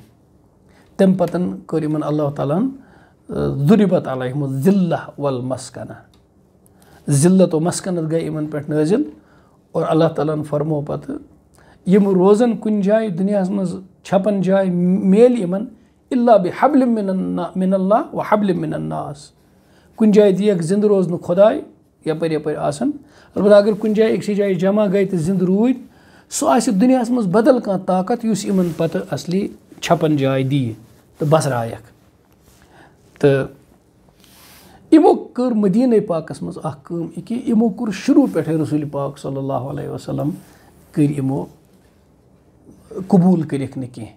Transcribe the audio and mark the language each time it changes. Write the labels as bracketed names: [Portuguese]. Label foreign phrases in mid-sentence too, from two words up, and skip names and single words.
[Kashmiri] تمہِ پتہٕ کٔر یِمن اللہ تعالیٰ ہن [Arabic] ضُرِبت علیہم الذلہ والمسکنہ, [Kashmiri] ذلت و مسکنت گٔے یِمن پٮ۪ٹھ نٲزِل. اور اللہ تعالیٰ ہن فرموو پتہٕ یِم روزن کُنہِ جایہِ دُنیاہس منٛز چھپن جاے میلہِ یِمن [Arabic] اِلا بِحبلٍ مِن اللہ و حبلٍ مِن الناس. [Kashmiri] کُنہِ جایہِ دِیَکھ زِندٕ روزنہٕ خۄداے, یپٲرۍ یپٲرۍ آسن. البتہ اگر کُنہِ جایہِ أکسٕے جایہِ جمع گٔے تہٕ زِندٕ روٗدۍ, سُہ آسہِ دُنیاہس منٛز بدل کانٛہہ طاقت یُس یِمن پتہٕ اصلی چھپن جاے دِیہِ تہٕ بسرایکھ. تہٕ یِمو کٔر مدیٖنہ پاکس منٛز اکھ کٲم یہِ کہِ یِمو کوٚر شروٗع پٮ۪ٹھے رسوٗلِ پاک [Arabic] صلی اللہ علیہ وسلم [Kashmiri] کٔرۍ یِمو قبوٗل کٔرِکھ نہٕ کینٛہہ.